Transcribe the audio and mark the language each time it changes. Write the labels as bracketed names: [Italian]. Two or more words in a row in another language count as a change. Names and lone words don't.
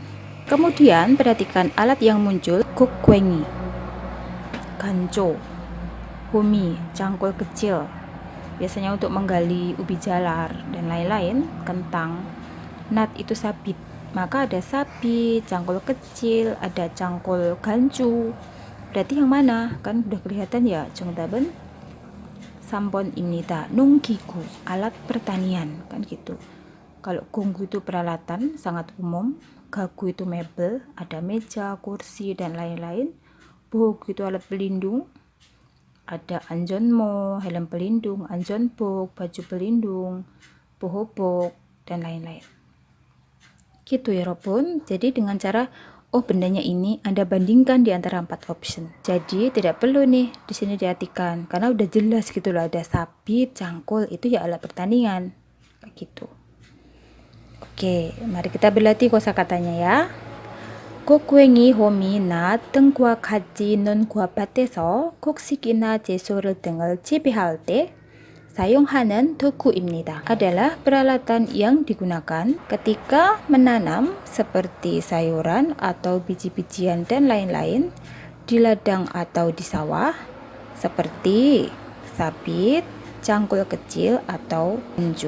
[Indonesian] Kemudian perhatikan alat yang muncul, kokwengi, ganco, humi, cangkul kecil. Biasanya untuk menggali ubi jalar dan lain-lain, kentang. Nat itu sabit. Maka ada sapi, cangkul kecil, ada cangkul gancu. Berarti yang mana? Kan udah kelihatan ya, [Korean] 정답은 3번입니다. 농기구, [Indonesian] alat pertanian, kan gitu. Kalau gonggu itu peralatan sangat umum, gagu itu mebel, ada meja, kursi dan lain-lain. Bohog itu alat pelindung. Ada anjonmo, helm pelindung, anjonbok, baju pelindung, bohobok dan lain-lain. Gitu ya Robun. Jadi dengan cara bendanya ini Anda bandingkan di antara 4 option. Jadi tidak perlu nih di sini diartikan karena udah jelas gitu loh, ada sapi, cangkul itu ya alat pertanian. Kayak gitu. Oke, mari kita berlatih kosakatanya ya. [Korean] 곡괭이, 호미, 낫 등과 같이 논과 밭에서 곡식이나 채소를 등을 재배할 때 사용하는 도구입니다. [Indonesian] Adalah peralatan yang digunakan ketika menanam seperti sayuran atau biji-bijian dan lain-lain di ladang atau di sawah seperti sabit, cangkul kecil atau gancu.